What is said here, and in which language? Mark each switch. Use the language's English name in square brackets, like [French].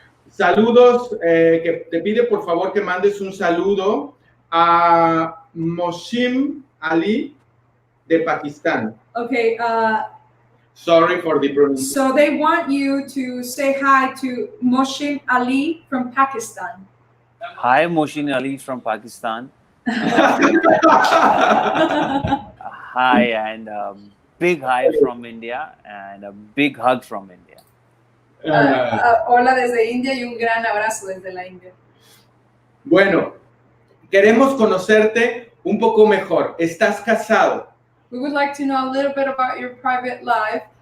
[Spanish] Saludos, que te pide por favor que mandes un saludo a Moshim Ali de Pakistán. [English] Okay, sorry for the pronunciation. So they want you to say hi to Moshim Ali from Pakistan. Hi, Moshim Ali from Pakistan. Hi, and big hi from India, and a big hug from India. [Spanish] Hola desde India y un gran abrazo desde la India. Bueno, queremos conocerte un poco mejor. ¿Estás casado? [English] We would like to know a little bit about your private life.